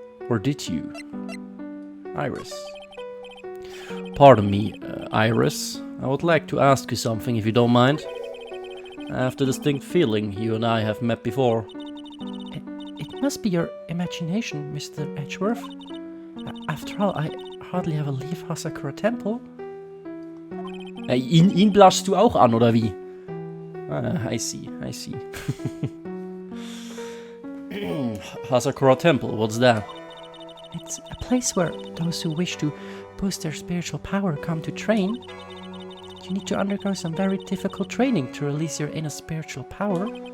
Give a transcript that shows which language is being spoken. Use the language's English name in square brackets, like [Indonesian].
[English] Or did you? Iris. Pardon me, Iris. I would like to ask you something if you don't mind. I have the distinct feeling you and I have met before. It must be your imagination, Mr. Edgeworth. After all, I hardly ever leave Hasakura Temple. [German] Ihn blaschst du auch an, oder wie? [English] I see. Hasakura Temple, what's that? It's a place where those who wish to boost their spiritual power come to train. You need to undergo some very difficult training to release your inner spiritual power.